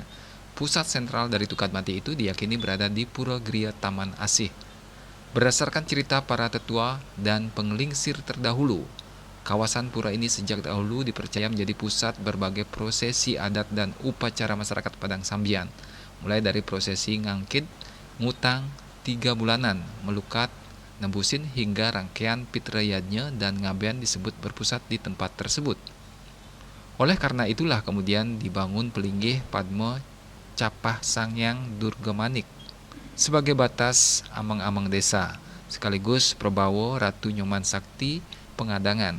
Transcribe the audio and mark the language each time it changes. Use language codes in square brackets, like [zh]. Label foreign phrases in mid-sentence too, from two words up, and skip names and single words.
[id] Pusat sentral dari Tukat Mati itu diyakini berada di Pura Gria Taman Asih. Berdasarkan cerita para tetua dan penglingsir terdahulu, kawasan pura ini sejak dahulu dipercaya menjadi pusat berbagai prosesi adat dan upacara masyarakat Padang Sambian, mulai dari prosesi ngangkit, ngutang, 3 bulanan, melukat, nembusin hingga rangkaian pitrayadnya dan ngabean disebut berpusat di tempat tersebut. Oleh karena itulah kemudian dibangun pelinggih Padma Capah Sangyang Durgamanik sebagai batas amang-amang desa, sekaligus Prabawa Ratu Nyoman Sakti Pengadangan.